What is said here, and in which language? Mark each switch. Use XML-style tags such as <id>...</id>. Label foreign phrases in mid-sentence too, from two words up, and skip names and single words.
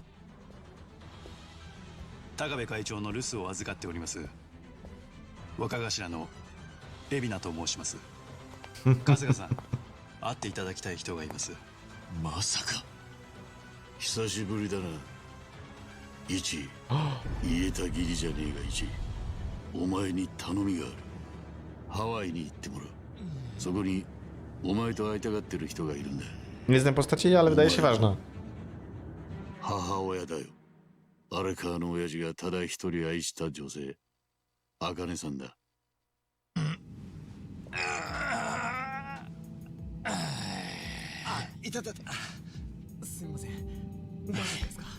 <ja>高部会長の留守を預かっております若頭の海老名と申します春日さん会っていただきたい人がいます。まさか久しぶりだな。一言えた義理じゃねえが一お前に頼みがある。ハワイに行ってもらう。そこにお前と会いたがってる人がいるんだ。</ja> <pl>Nie znam postaci, ale wydaje się ważna.</pl> <ja>母親だよ。荒川の親父がただ一人愛した女性茜さんだ。いたたたすいません大丈夫ですか。</ja>